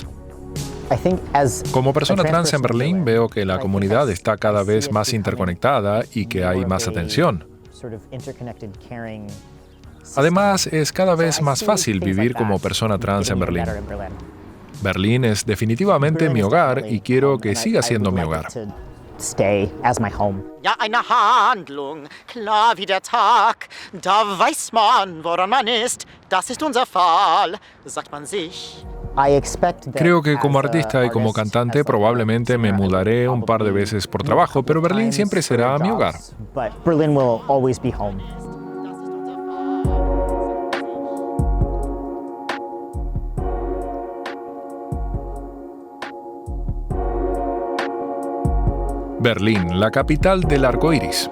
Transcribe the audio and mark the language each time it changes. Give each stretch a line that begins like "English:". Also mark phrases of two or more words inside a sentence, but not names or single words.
Spanish: Como persona trans en Berlín, veo que la comunidad está cada vez más interconectada y que hay más atención. Además, es cada vez más fácil vivir como persona trans en Berlín. Berlín es definitivamente mi hogar y quiero que siga siendo mi hogar.
German: Ja, eine Handlung, klar wie der Tag. Da weiß man, woran man ist. Das ist unser Fall, sagt man sich.
Spanish: Creo que como artista y como cantante probablemente me mudaré un par de veces por trabajo, pero Berlín siempre será mi hogar. Berlín, la capital del arco iris.